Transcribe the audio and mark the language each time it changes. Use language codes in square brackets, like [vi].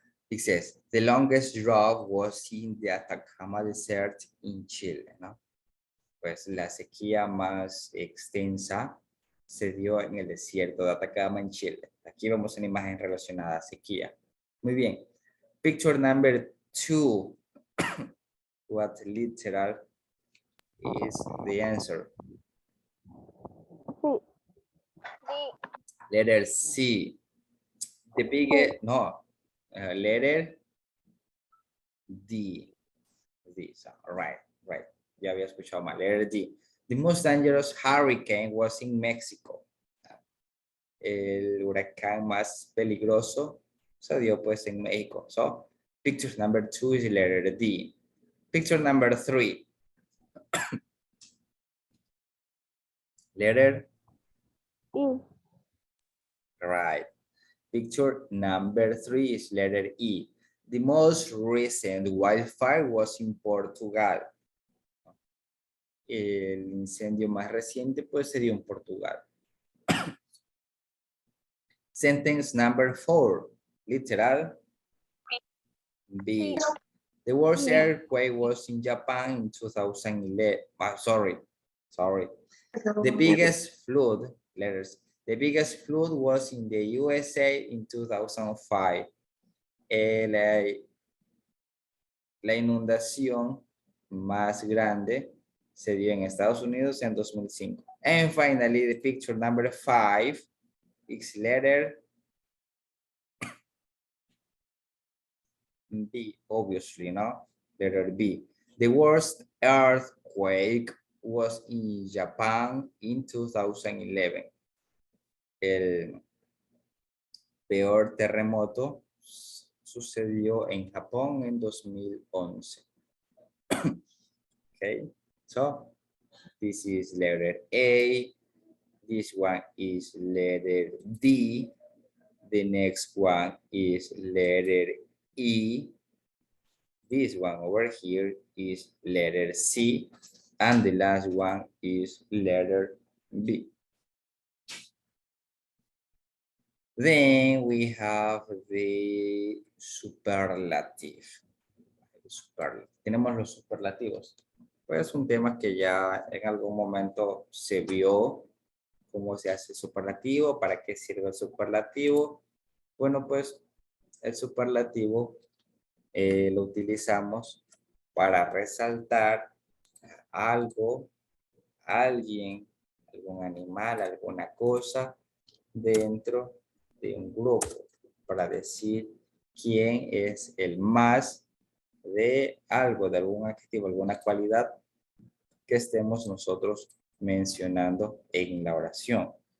[en] It says, the longest drought was in the Atacama Desert in Chile, ¿no? [es] Pues la sequía más extensa se dio en el desierto de Atacama en Chile. Aquí vemos una imagen relacionada a sequía. Muy bien. [en] Picture number 2. What literal is the answer? [es] Sí. [en] Letter C. The biggest, no, letter D. D, so, right. [es] Ya había escuchado mal. [en] Letter D. The most dangerous hurricane was in Mexico. [es] El huracán más peligroso se dio pues en México. [en] So, picture number 2 is letter D. Picture number 3. Letter E. Right. Picture number 3 is letter E. The most recent wildfire was in Portugal. [es] El incendio más reciente pues se dio en Portugal. [en] Sentence number 4. Literal B. The worst earthquake was in Japan in 2011. Sorry. The biggest flood, letters. The biggest flood was in the USA in 2005. [es] La inundación más grande se dio en Estados Unidos en 2005. [en] And finally, the picture number 5 is letter B, obviously, no? Letter B. The worst earthquake was in Japan in 2011. [es] El peor terremoto sucedió en Japón en 2011. Okay, [en] So this is letter A. This one is letter D. The next one is letter E. This one over here is letter C. And the last one is letter B. Then we have the superlative. [es] Tenemos los superlativos. Pues un tema que ya en algún momento se vio cómo se hace el superlativo, para qué sirve el superlativo. Bueno, pues el superlativo lo utilizamos para resaltar algo, alguien, algún animal, alguna cosa dentro de un grupo, para decir quién es el más de algo, de algún adjetivo, alguna cualidad que estemos nosotros mencionando en la oración.